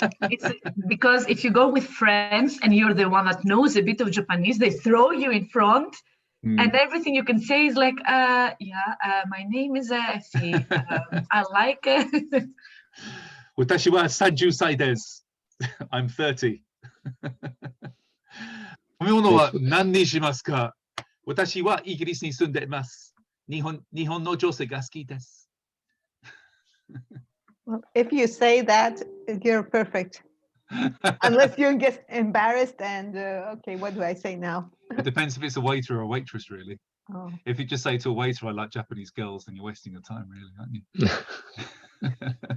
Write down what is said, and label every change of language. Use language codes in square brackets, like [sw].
[en] It's because if you go with friends and you're the one that knows a bit of Japanese, they throw you in front. And everything you can say is like, my name is Effie. I like it. [ja] Watashi wa 30 歳です. [en] I'm 30. [ja] 飲み物は何にしますか?私はイギリスに住んでいます. 日本の女性が好きです. [en] Well, if you say that, you're perfect. Unless you get embarrassed and, okay, what do I say now? It depends if it's a waiter or a waitress, really. Oh. If you just say to a waiter, I like Japanese girls, then you're wasting your time, really, aren't you?